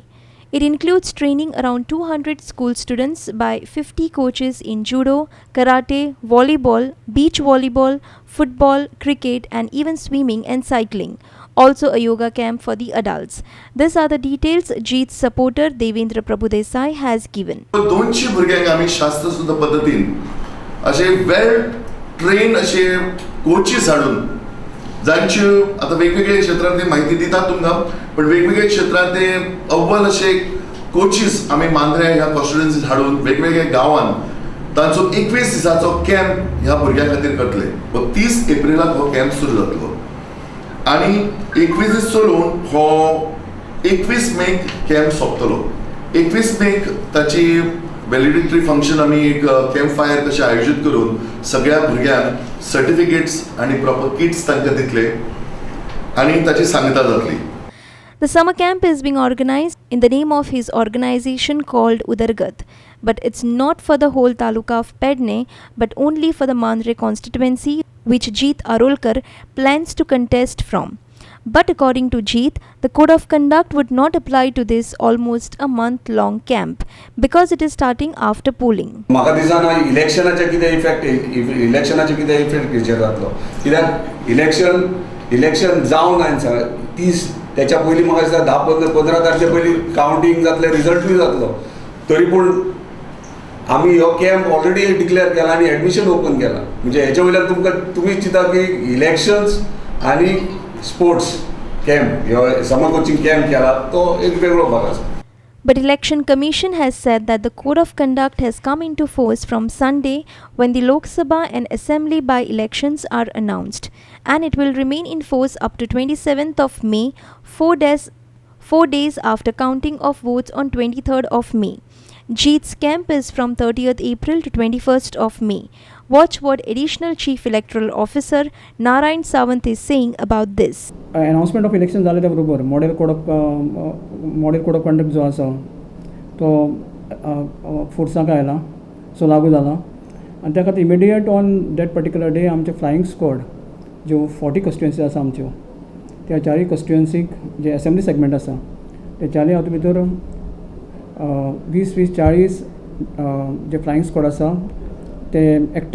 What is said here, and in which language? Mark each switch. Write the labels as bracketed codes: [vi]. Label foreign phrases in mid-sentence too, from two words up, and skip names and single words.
[en] It includes training around 200 school students by 50 coaches in judo, karate, volleyball, beach volleyball, football, cricket, and even swimming and cycling. Also a yoga camp for the adults. These are the details Jeet's supporter Devendra Prabhudesai has given. [kok] 200 भुरग्यांक आमी शास्त्र सुद्धा पद्धतीन अशे [en] well train [kok] अशे कोचीस हाडून जांच्यो आता वेगवेगळ्या क्षेत्रांत ते माहिती दितात तुमकां पण वेगवेगळ्या क्षेत्रांत ते अव्वल अशे कोचीस आमी मांद्रे ह्या कॉन्स्टिट्युएन्सीत हाडून वेगवेगळ्या गांवांत तांचो 21 दिसाचो कॅम्प ह्या भुरग्यां खातीर करतले. 30 एप्रिलाक हो कॅम्प सुरू जातलो आनी 21 दीस चलून हो 21 मेक कॅम्प सोंपतलो. 21 मेक ताची व्हॅलिडिटरी फंक्शन आमी एक कॅम्प फायर कशें आयोजीत करून सगळ्या भुरग्यांक सर्टिफिकेट्स आनी [en] proper kits [kok] तांकां दितले आनी ताची सांगता जातली. [en] The summer camp is being organized in the name of his organization called Udargat, but it's not for the whole taluka of Pedne but only for the Mandre constituency which Jeet Arolkar plans to contest from. But according to Jeet, the Code of Conduct would not apply to this almost a month-long camp because it is starting after polling. [kok] म्हाका दिसना इलेक्शनाचे कितें इफेक्ट घेवचे जातलो कित्याक इलेक्शन जावन आनी 30 त्याच्या पयलीं म्हाका दिसता 10-15 तारखे पयलीं कावंटींग जातलें रिजल्टूय जातलो. तरी पूण आमी हो कॅम्प ऑलरेडी डिक्लेअर केला आनी [en] admission open [kok] केला म्हणजे हेच्या वयल्यान तुमी चिंता की इलेक्शन्स आनी [en] sports camp [kok] ह्यो [en] summer coaching camp [kok] केला तो एक वेगळो भाग आसा. [en] But Election Commission has said that the Code of Conduct has come into force from Sunday when the Lok Sabha and Assembly by-elections are announced, and it will remain in force up to 27th of May, 4 days after counting of votes on 23rd of May. Jeet's camp is from 30th April to 21st of May. Watch what Additional Chief Electoral Officer Narayan Sawant is saying about this. Announcement of election [kok] झाले त्या बरोबर [en] model code of conduct [kok] जो आसा तो फोर्साक आयला सो लागू जाला आनी त्या खातीर [en] immediate on that particular day [kok] आमचे [en] flying squad [kok] ज्यो 40 कॉन्स्टिट्युएन्सी आसा आमच्यो त्या 4 कॉन्स्टिट्युएन्सीक जे [en] assembly segment [kok] आसा ते 4 हातूंत भितर 20-40 जे [en] flying squad [kok] आसा ते एक्टीव आसात.